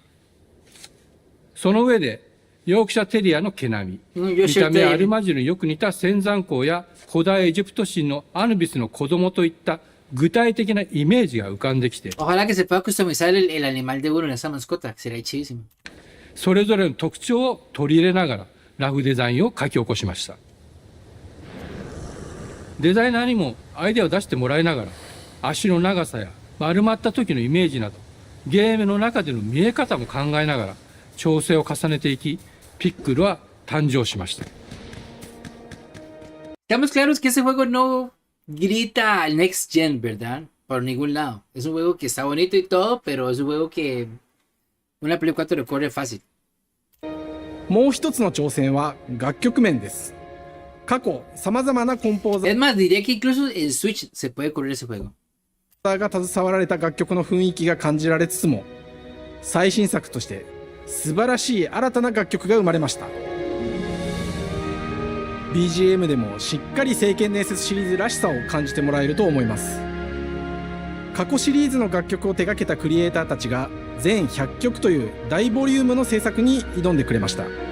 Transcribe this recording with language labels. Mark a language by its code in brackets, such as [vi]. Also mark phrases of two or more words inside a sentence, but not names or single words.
[ja] その上で、ヨークシャテリアの毛並み、見た目アルマジルによく似た仙山港や古代エジプト神のアヌビスの子供といった具体的なイメージが浮かんできて、 [es] Ojalá que se pueda customizar el animal de uno en esa mascota. Sería chidísimo. [ja] それぞれの特徴を取り入れながらラフデザインを書き起こしました。デザイナーにもアイデアを出してもらいながら、足の長さや丸まった時のイメージなど、ゲームの中での見え方も考えながら調整を重ねていき、ピックルは誕生しました。 [es] Estamos claros que ese juego no grita al [en] next gen, [es] ¿verdad? Por ningún lado. Es un juego que está bonito y todo, pero es un juego que una Play 4 le corre fácil. [ja] もう一つの挑戦は楽曲面です。過去様々なコンポーザ [es] Es más, diría que incluso en Switch se puede correr ese juego. [ja] ーが携わられた楽曲の雰囲気が感じられつつも、最新作として素晴らしい新たな楽曲が生まれました。 BGM でもしっかり聖剣伝説シリーズらしさを感じてもらえると思います。過去シリーズの楽曲を手掛けたクリエイターたちが全100曲という大ボリュームの制作に挑んでくれました。